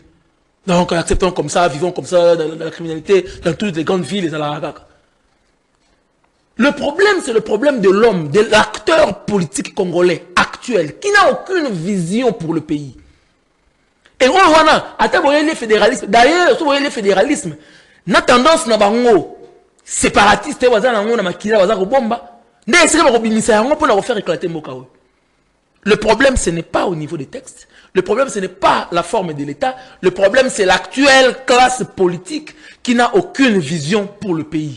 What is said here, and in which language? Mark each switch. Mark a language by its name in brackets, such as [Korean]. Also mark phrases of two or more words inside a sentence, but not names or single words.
[French] Donc, acceptons comme ça, vivons comme ça, dans la criminalité, dans toutes les grandes villes, et dans la... Le problème, c'est le problème de l'homme, de l'acteur politique congolais actuel, qui n'a aucune vision pour le pays. Et on voit, les fédéralismes, d'ailleurs, si vous voyez les fédéralismes, [Lingala] na tendance na bango, [French] séparatiste, le problème, ce n'est pas au niveau des textes. Le problème, ce n'est pas la forme de l'État. Le problème, c'est l'actuelle classe politique qui n'a aucune vision pour le pays.